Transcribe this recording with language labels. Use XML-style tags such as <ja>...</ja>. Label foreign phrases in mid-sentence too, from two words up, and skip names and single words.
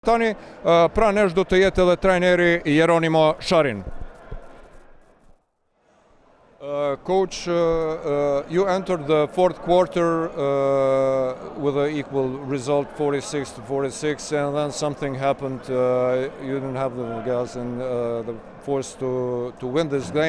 <sq>Tani, pra nesh do të jetë edhe trajneri Jeronimo Sharin.</sq> <en>Coach, you entered the fourth quarter with an equal result, 46-46, and then something happened. You didn't have the gas and the force to win this game.</en>